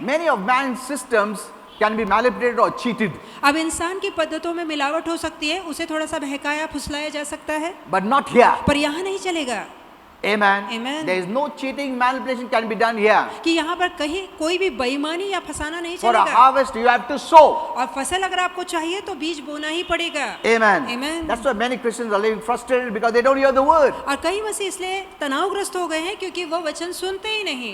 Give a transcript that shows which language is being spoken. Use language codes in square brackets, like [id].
[en] Many of man's systems can be manipulated or cheated, [hi] अब इंसान की पद्धतों में मिलावट हो सकती है, उसे थोड़ा सा बहकाया फुसलाया जा सकता है, [en] but not here. [hi] पर यहाँ नहीं चलेगा। [en] Amen. Amen. There is no cheating, manipulation can be done here. [hi] कि यहाँ पर कहीं कोई भी बेईमानी या फसाना नहीं [en] For a [hi] चलेगा। [en] harvest, you have to sow. [hi] और फसल अगर आपको चाहिए तो बीज बोना ही पड़ेगा। [en] Amen. Amen. That's why many Christians are living frustrated because they don't hear the word. [hi] और कई मसीह इसलिए तनावग्रस्त हो गए हैं क्योंकि वो वचन सुनते ही नहीं।